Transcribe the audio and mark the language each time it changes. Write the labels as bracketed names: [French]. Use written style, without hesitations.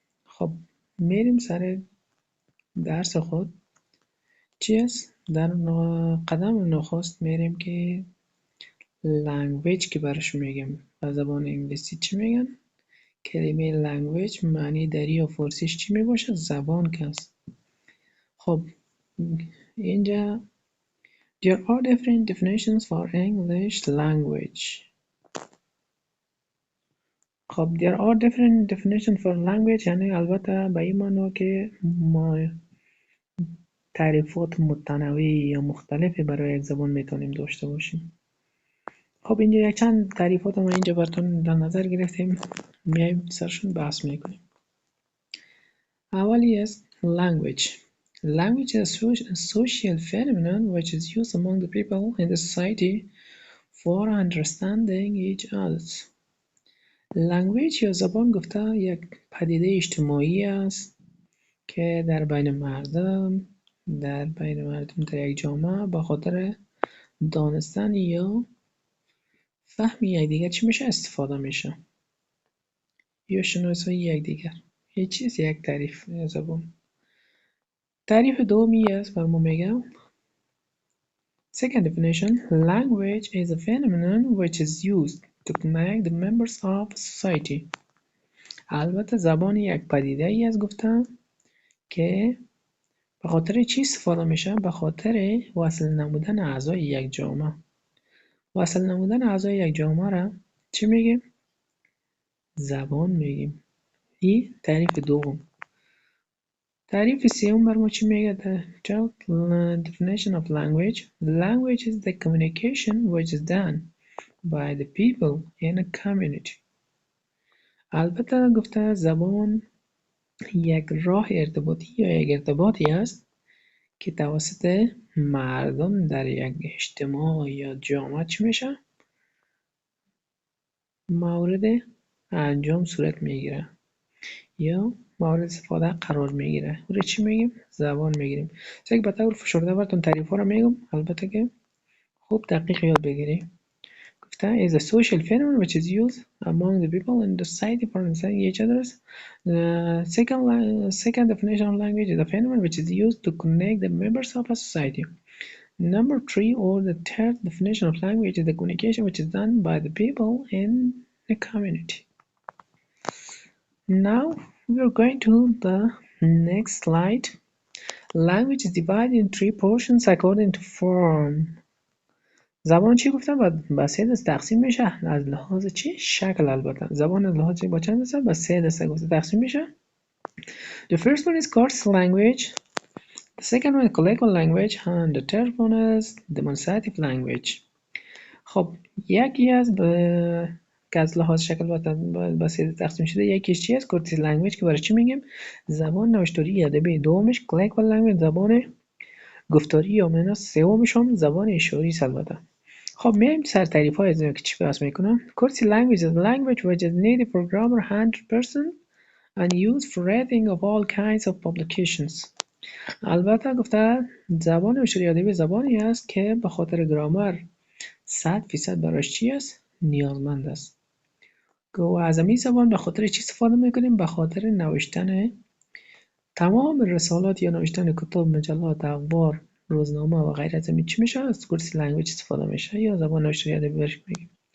[Persian] خب میریم سر درس خود. چی است؟ در قدم نخست میریم که language که برش میگیم به زبان انگلیسی چی میگن؟ کلمه language معنی دری یا فارسیش چی میباشه؟ زبان که است. خب اینجا [English] there are different definitions for English language. [Persian] خب [English] there are different definitions for language [Persian] یعنی البته به این معنی که ما تعریفات متنوعی یا مختلفی برای یک زبان میتونیم داشته باشیم. خب اینجا یک چند تعریفات ما اینجا براتون در نظر گرفتیم، میایم سرشون بحث میکنیم. اولی است language. [English] Language is a social phenomenon which is used among the people in the society for understanding each other. [Persian] language یا زبان گفته یک پدیده اجتماعی است که در بین مردم در یک جامعه به خاطر دانستن یا فهم یکدیگر چی میشه استفاده میشه یا شناسایی یکدیگر. هیچ چیز یک تعریف زبان. تعریف دومی است بر ما میگم [English] second definition language is a phenomenon which is used to connect the members of society. [Persian] البته زبان یک پدیده ای است گفتم که به خاطر چی استفاده میشه؟ به خاطر وصل نمودن اعضای یک جامعه. وصل نمودن اعضای یک جامعه را چی میگیم؟ زبان میگیم. این تعریف دوم. تعریف سوم بر ما چی میگه؟ [English] The definition of language. Language is the communication which is done by the people in a community. [Persian] البته گفته زبان یک راه ارتباطی یا یک ارتباطی است که توسط مردم در یک اجتماع یا جامعه چی میشه؟ مورد انجام صورت میگیره یا مورد استفاده قرار میگیره. او چی میگیم؟ زبان میگیریم. یک به طور فشرده براتون تعریف ها رو میگم، البته که خوب دقیق یاد بگیریم. گفته [English] is a social phenomenon which is used among the people in the society for understanding each other's. The second definition of language is a phenomenon which is used to connect the members of a society. Number 3 or the third definition of language is the communication which is done by the people in the community. Now we are going to the next slide. Language is divided in 3 portions according to form. [Persian] زبان چی گفتم؟ با 3 دسته تقسیم میشه. از لحاظ چی؟ شکل. البته زبان از لحاظ با چند دسته؟ با 3 دسته تقسیم میشه. [English] The first one is coarse language. The second one is colloquial language and the third one is demonstrative language. [Persian] خب یکی از که از لحاظ شکل با 3 تقسیم شده، یکیش چی است؟ coarse language که برای چی میگیم؟ زبان نوشتاری ادبی. دومش colloquial language زبان گفتاری یا معنا. سومش هم زبان اشاری است. البته خب میایم سر تعریف های از که چی بحث میکنم. [English] coarse language is a language which is needed for grammar 100% and used for writing of all kinds of publications. [Persian] البته گفته زبان اشاری ادبی زبانی است که به خاطر گرامر 100% براش چی است؟ نیازمند است. و از این زبان به خاطر چی استفاده میکنیم؟ به خاطر نوشتن تمام رسالات یا نوشتن کتب، مجلات، اخبار، روزنامه و غیره از چی میشه؟ از کورس لنگویج استفاده میشه یا زبان نشریه ادبی بهش میگیم.